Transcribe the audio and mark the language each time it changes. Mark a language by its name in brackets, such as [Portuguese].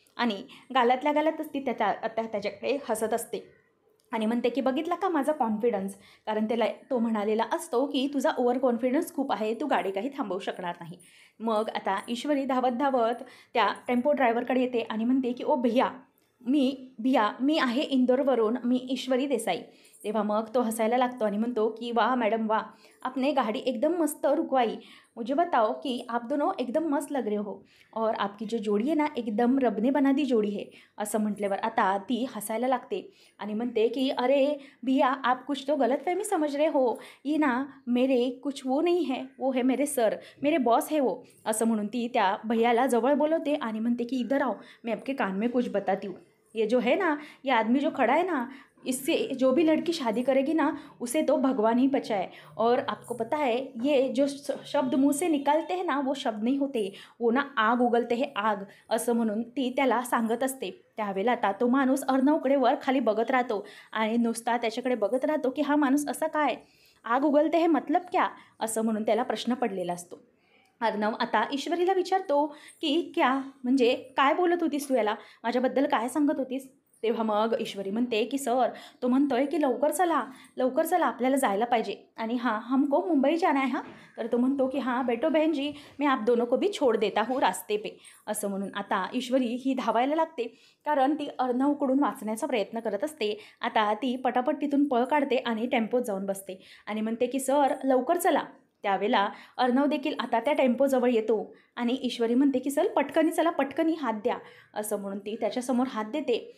[Marathi] आणि गालातल्या गालातच ती त्याच्याकडे हसत असते आणि म्हणते की बघितला का माझा कॉन्फिडन्स, कारण त्याला तो म्हणालेला असतो की तुझा ओव्हर कॉन्फिडन्स खूप आहे, तू गाडी काही थांबवू शकणार नाही. मग आता ईश्वरी धावत धावत त्या टेम्पो ड्रायव्हरकडे येते आणि म्हणते की ओ भैया, मी आहे इंदोरवरून, मी ईश्वरी देसाई. तेव्हा मग तो हसायला लागतो आणि म्हणतो की [Hindi] वाह मॅडम वाह, आपने गाड़ी एकदम मस्त रुकवाई, मुझे बताओ कि आप दोनों एकदम मस्त लग रहे हो, और आपकी जो जोड़ी है ना, एकदम रब ने बना दी जोड़ी है. [Marathi] असं म्हटल्यावर आता ती हसायला लागते आणि म्हणते की [Hindi] अरे भैया, आप कुछ तो गलतफहमी समझ रहे हो, ये ना मेरे कुछ वो नहीं है, वो है मेरे सर, मेरे बॉस है वो. [Marathi] असं म्हणून ती त्या भैयाला जवळ बोलवते आणि म्हणते की [Hindi] इधर आओ, मैं आपके कान में कुछ बताती हूँ. ये जो है ना, ये आदमी जो खड़ा है ना, इससे जो भी लड़की शादी करेगी ना, उसे तो भगवान ही बचाए. और आपको पता है, ये जो शब्द मुंह से निकालते हैं ना, वो शब्द नहीं होते, वो ना आग उगलते हैं आग. [Marathi] असं म्हणून ती त्याला सांगत असते. त्यावेळेला आता तो माणूस अर्णवकडे वर खाली बघत राहतो आणि नुसता त्याच्याकडे बघत राहतो की हा माणूस असा काय, [Hindi] आग उगलते [Marathi] हे [Hindi] मतलब क्या, [Marathi] असं म्हणून त्याला प्रश्न पडलेला असतो. अर्णव आता ईश्वरीला विचारतो की [Hindi] क्या, [Marathi] म्हणजे काय बोलत होतीस तू याला, माझ्याबद्दल काय सांगत होतीस. तेव्हा मग ईश्वरी म्हणते की सर, तो म्हणतोय की लवकर चला आपल्याला जायला पाहिजे, आणि [Hindi] हाँ हमको मुंबई जाना है. हाँ, [Marathi] तर तो म्हणतो की [Hindi] हाँ बैठो बहन जी, मैं आप दोनों को भी छोड़ देता हूँ रास्ते पे. [Marathi] असं म्हणून आता ईश्वरी ही धावायला लागते, कारण ती अर्णवकडून वाचण्याचा प्रयत्न करत असते. आता ती पटापट तिथून पळ काढते आणि टेम्पोत जाऊन बसते आणि म्हणते की सर लवकर चला, त्यावेळेला अर्णव देखील आता त्या टेम्पोजवळ येतो आणि ईश्वरी म्हणते की चला पटकनी हात द्या, असं म्हणून ती त्याच्यासमोर हात देते.